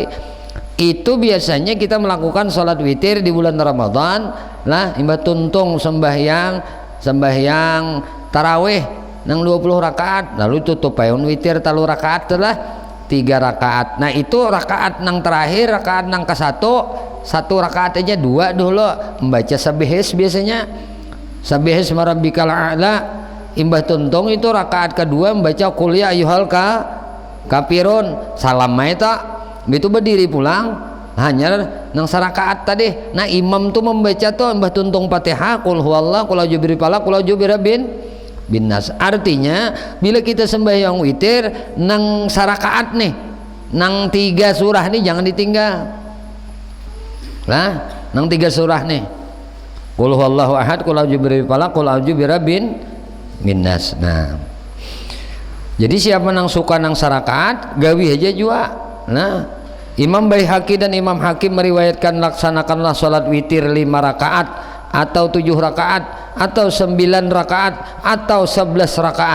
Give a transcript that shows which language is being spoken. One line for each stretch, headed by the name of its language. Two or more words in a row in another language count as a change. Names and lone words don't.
Banjar: Itu biasanya kita melakukan sholat witir di bulan Ramadan lah, imbah tuntung sembahyang tarawih nang 20 rakaat, lalu tutup payun witir 3 rakaat telah 3 rakaat. Nah itu rakaat nang terakhir, rakaat nang ke 1 rakaat aja 2 dulu membaca sabihis, biasanya
Arabic: سبح اسم ربك الأعلى.
Banjar: Imbah tuntung itu rakaat kedua membaca
Arabic: قل يا أيها الكافرون,
Banjar: salam eta begitu berdiri pulang hanya nang sarakaat tadi. Nah imam tuh membaca tuh mbah tuntung Fatihah,
Arabic: قل هو الله, قل أعوذ برب الفلق، قل أعوذ برب الناس.
Banjar: Artinya bila kita sembahyang witir nang sarakaat nih, nang 3 surah nih jangan ditinggal lah, nang 3 surah nih,
Arabic: قل هو الله أحد، قل أعوذ برب الفلق، قل أعوذ برب الناس.
Banjar: Nah jadi siapa nang suka nang sarakaat gawi aja juga.
Indonesian: Nah Imam Baihaqi dan Imam Hakim meriwayatkan laksanakanlah sholat witir 5 rakaat atau 7 rakaat atau 9 rakaat atau 11 rakaat.